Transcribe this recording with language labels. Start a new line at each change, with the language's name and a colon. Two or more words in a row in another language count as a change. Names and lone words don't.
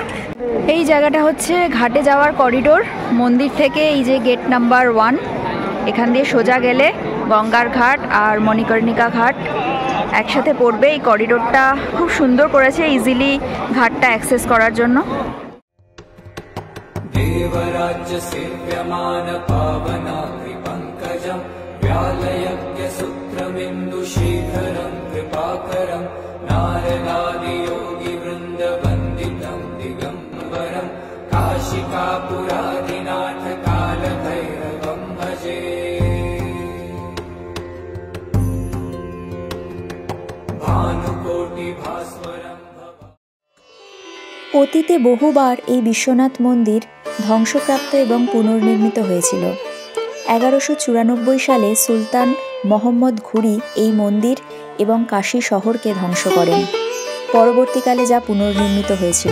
Bangla: এই জায়গাটা হচ্ছে ঘাটে যাওয়ার করিডোর। মন্দির থেকে এই যে গেট নাম্বার 1, এখান দিয়ে সোজা গেলে গঙ্গার ঘাট আর মণিকর্ণিকা ঘাট একসাথে পড়বে। এই করিডোরটা খুব সুন্দর করেছে ইজিলি ঘাটটা অ্যাক্সেস করার জন্য।
Sanskrit: देवराज्य सेव्यमान पावनात्रि पंकजं व्यालयज्ञ सूत्रमिन्दु शीघरं कृपाकरं नारदादि योगी वृन्द वन्दितं दिगम्बरं काशिकापुरादिनाथ कालभैरवं भजे। भानुकोटि भास्वरं
Bangla: অতীতে বহুবার এই বিশ্বনাথ মন্দির ধ্বংসপ্রাপ্ত এবং পুনর্নির্মিত হয়েছিল। 1194 সালে সুলতান মোহাম্মদ ঘুরি এই মন্দির এবং কাশী শহরকে ধ্বংস করেন। পরবর্তীকালে যা পুনর্নির্মিত হয়েছিল।